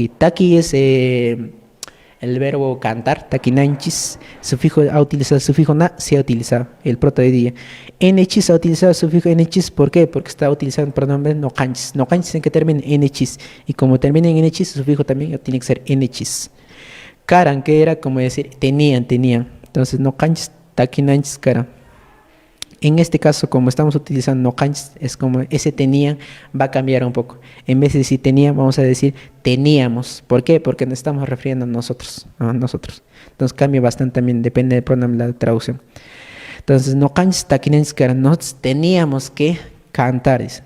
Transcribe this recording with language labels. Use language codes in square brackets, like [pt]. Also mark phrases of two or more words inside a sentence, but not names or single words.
[es] Taqui es el verbo cantar, taquinanchis, sufijo ha utilizado el sufijo na, se ha utilizado el proto de día. Nchis ha utilizado el sufijo nchis, ¿por qué? Porque está utilizando el pronombre [qu] no canchis. No canchis [es] en que termina en nchis. Y como termina en nchis, el sufijo también tiene que ser nchis. [qu] Karan, [es] que era como decir tenían. [qu] Entonces no canchis, taquinanchis, karan. [es] En este caso, como estamos utilizando [qu] no canchis, [es] es como ese tenían va a cambiar un poco. En vez de decir tenían, vamos a decir teníamos. ¿Por qué? Porque nos estamos refiriendo a nosotros. Entonces cambia bastante también, depende del pronombre de la traducción. Entonces, [qu] no canchis taquinenses [es] que nosotros teníamos que cantar, dice.